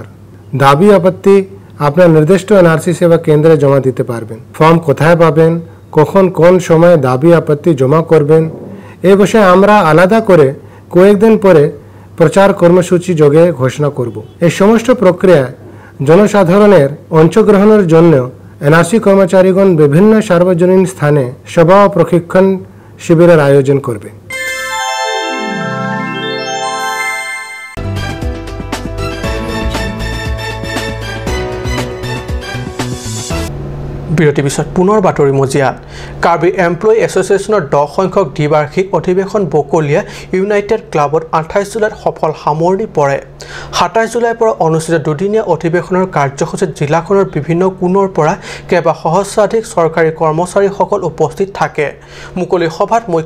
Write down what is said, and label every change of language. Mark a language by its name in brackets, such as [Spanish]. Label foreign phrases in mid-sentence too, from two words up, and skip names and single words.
[Bangla] দাবি আপত্তি আপনার নির্দিষ্ট এনআরসি সেবা কেন্দ্রে জমা দিতে পারবেন ফর্ম কোথায় পাবেন কখন কোন সময়ে দাবি আপত্তি জমা করবেন এই বিষয়ে আমরা আলাদা করে কয়েকদিন পরে প্রচার কর্মসূচি যোগে ঘোষণা করব এই সমস্ত প্রক্রিয়ায় জনসাধারণের অংশগ্রহণের জন্য এনআরসি কর্মচারীগণ বিভিন্ন সার্বজনীন স্থানে সভা ও প্রশিক্ষণ শিবিরের আয়োজন করবে [Assamese] বিৰতি পিছত পুনৰ বাতৰি মজিয়াত কাৰ্বি এমপ্লয়ী এছ'চিয়েশ্যনৰ 10 সংখ্যক দ্বিবাৰ্ষিক অধিৱেশন বকলীয়া ইউনাইটেড ক্লাবত 28 জুলাইত সফল সামৰণি পৰে 27 জুলাইৰ পৰা অনুষ্ঠিত দুদিনীয়া অধিৱেশনৰ কাৰ্যসূচীত জিলাখনৰ বিভিন্ন কোণৰ পৰা কেইবা সহস্ৰাধিক চৰকাৰী কৰ্মচাৰীসকল উপস্থিত থাকে মুকলি সভাত মুখ্য